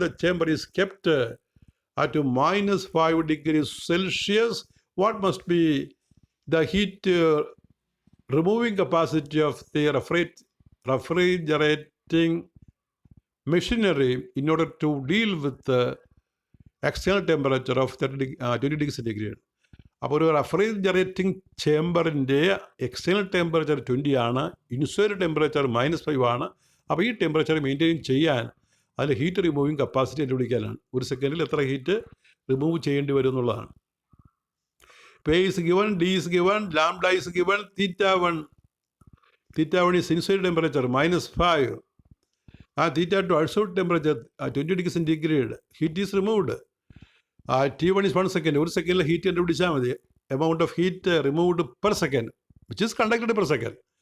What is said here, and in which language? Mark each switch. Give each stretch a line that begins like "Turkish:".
English: The chamber is kept at minus 5 degrees Celsius. What must be the heat removing capacity of the refrigerating machinery in order to deal with the external temperature of 20 degrees centigrade?
Malayalam: അപ്പോൾ ഒരു refrigerating ചേമ്പറിൻ്റെ external temperature 20 ആണ്, inside temperature -5 ആണ്. അപ്പോൾ ഈ temperature maintain ചെയ്യാൻ അതിൽ heat removing capacity കണ്ടുപിടിക്കാനാണ്. ഒരു സെക്കൻഡിൽ എത്ര ഹീറ്റ് റിമൂവ് ചെയ്യേണ്ടി വരും എന്നുള്ളതാണ്.
English: P is given, D is given, lambda is given, theta 1 is inside temperature -5 and theta 2 outside temperature 20 degrees centigrade. Heat is removed. T1 is 1 second. 1 second heat
Malayalam: കണ്ടുപിടിച്ചാൽ മതി.
English: Amount of heat removed per second, which is conducted per second.